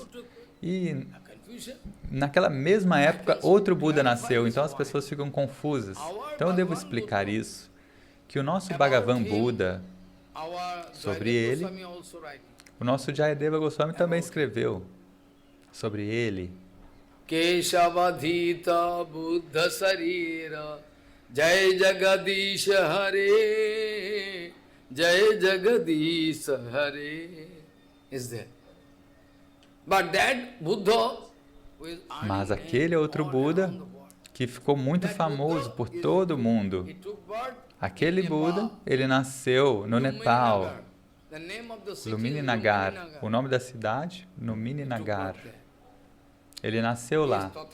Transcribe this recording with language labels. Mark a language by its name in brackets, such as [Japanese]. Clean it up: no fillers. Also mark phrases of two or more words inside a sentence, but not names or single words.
[Portuguese] E naquela mesma época, outro Buda nasceu, então as pessoas ficam confusas. Então eu devo explicar isso, que o nosso Bhagavan Buda, sobre ele, o nosso Jayadeva Goswami também escreveu sobre ele. [Sanskrit] Keshavadhita Buddha Sarira Jai Jagadish Hare Jai Jagadish Hare [English] is there. But that Buddha, [Portuguese] mas aquele outro Buda que ficou muito famoso por todo o mundo, aquele Buda, ele nasceu no Nepal, Lumini Nagar, o nome da cidade, Lumini Nagar. Ele nasceu lá.